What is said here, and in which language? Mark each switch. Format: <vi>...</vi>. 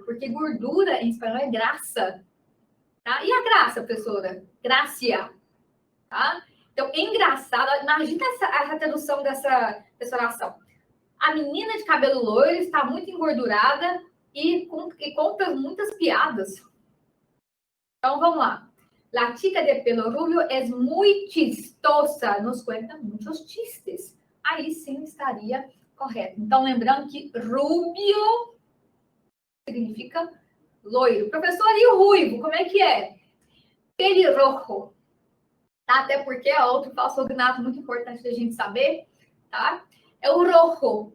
<pt>Porque gordura em espanhol é graça. Tá? E a graça, professora? Gracia. Tá? Então, engraçado, imagina essa tradução dessa oração. A menina de cabelo loiro está muito engordurada e conta muitas piadas. Então, vamos lá.</pt> <es>La chica de pelo rubio es muy chistosa. Nos cuenta muitos chistes.</es> <pt>Aí sim estaria correto. Então, lembrando que rubio significa loiro. Professor, e o ruivo? Como é que é? Pelirrojo. Tá? Até porque é outro falsognato muito importante da gente saber, tá? É o rojo.</pt>